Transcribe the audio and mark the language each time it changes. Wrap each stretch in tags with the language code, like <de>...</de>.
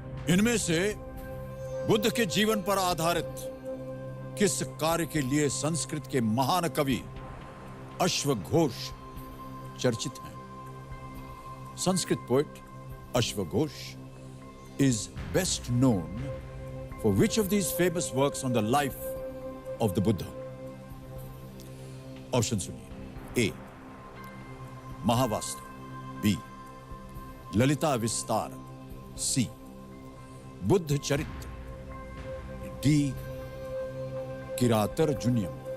<hi>इनमें से बुद्ध के जीवन पर आधारित किस कार्य के लिए संस्कृत के महान कवि अश्वघोष चर्चित हैं?</hi> <en>Sanskrit poet अश्वघोष is best known for which of these famous works on the life of the Buddha?</en> <hi>Option सुनिए। ए महावास्तु, बी ललिता विस्तार, सी बुद्ध चरित्र, डी किरातर जुनियम।</hi>